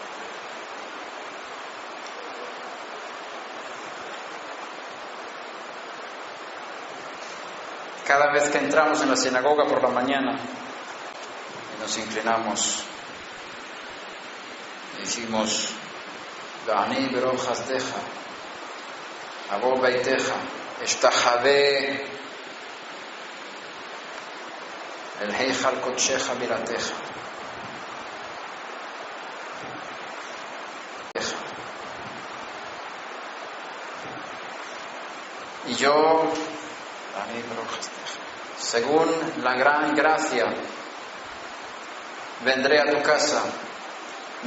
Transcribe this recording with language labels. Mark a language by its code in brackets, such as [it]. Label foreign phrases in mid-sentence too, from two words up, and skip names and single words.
[es] Cada vez que entramos en la sinagoga por la mañana y nos inclinamos y decimos: [he] ואני ברב חסדך אבוא ביתך אשתחוה אל היכל קדשך ביראתך. [es] Y yo, según la gran gracia, vendré a tu casa, me inclinaré.